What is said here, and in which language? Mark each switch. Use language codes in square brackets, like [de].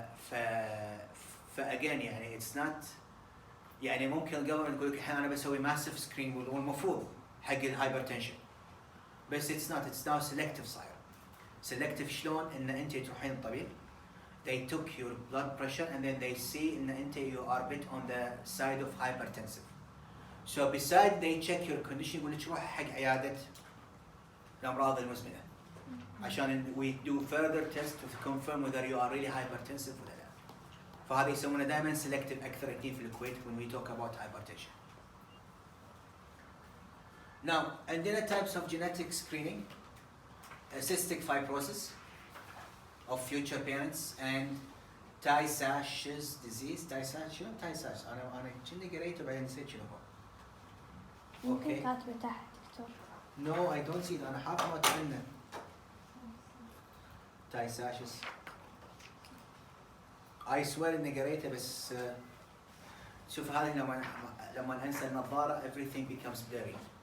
[ar] ف again يعني [en] it's not [ar] يعني ممكن الجفرمنت يقول لك الحين انا بسوي ماسيف سكرين والمفروض حق الهايبرتنشن بس [en] it's now selective [ar] صاير. [en] selective [ar] شلون ان انت تروحين الطبيب [en] they took your blood pressure and then they see [ar] ان انت [en] you are a bit on the side of hypertensive. So beside they check your condition [ar] يقول لك روح حق عيادة الأمراض المزمنة عشان [en] we do further test to confirm whether you are really hypertensive [ar] ولا لا. فهذا يسمونه دائما selective أكثر اثنين في الكويت [en] when we talk about hypertension. Now [ar] عندنا [en] types of genetic screening, cystic fibrosis of future parents and Tay-Sachs disease. [ar] Tay-Sachs شنو Tay-Sachs؟ أنا كني قريته بعدين نسيت شنو هو. ممكن [en] Okay. [ar] كاتبة تحت دكتور. [en] No, I don't see it. [ar] أنا حاط ما تمنى. [en] Tay-Sachs. I swear [ar] إني قريته بس شوف هذه لما أنسى النظارة [en] everything becomes blurry.